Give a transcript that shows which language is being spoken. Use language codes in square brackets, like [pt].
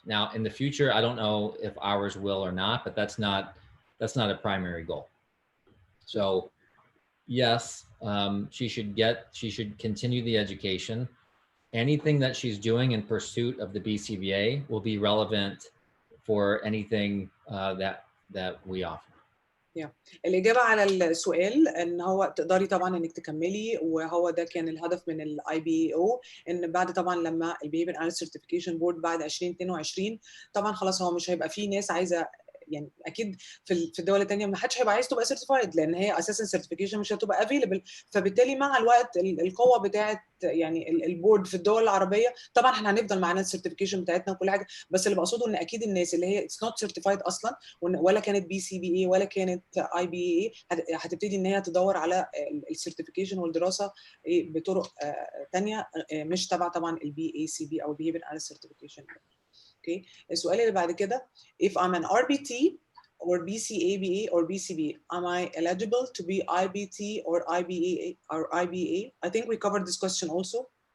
[en] Now, in the future, I don't know if ours will or not, but that's not a primary goal. So yes, she should continue the education. Anything that she's doing in pursuit of the BCBA will be relevant for anything that we offer. [ar] الإجابة على السؤال إن هو تقدري طبعًا إنِّك تكمّلي، وهو ده كان الهدف من الIBAO إن بعد طبعًا لمّا الbehavior analyst certification board بعد 2022 طبعًا خلاص هو مش هيبقى في ناس عايزة يعني أكيد في الدول التانية ما حدش هيبقى عايز تبقى certified لأن هي أساسًا certification مش هتبقى available، فبالتالي مع الوقت القوة بتاعة يعني الboard في الدول العربية طبعًا إحنا هنفضل معانا الcertification بتاعتنا وكل حاجة، بس اللي باقصده إن أكيد الناس اللي هي [en] it's not certified [ar] أصلًا ولا كانت BCBA ولا كانت IBAA هتبتدي إن هي تدوّر على الcertification والدراسة بطرق تانية مش تبع طبعًا الBACB أو الbehavior analyst certification. اوكي السؤال اللي بعد كده [en] if I'm an RBT or BCABA or BCB am I eligible to be IBT or IBA or IBA? I think we covered this question also.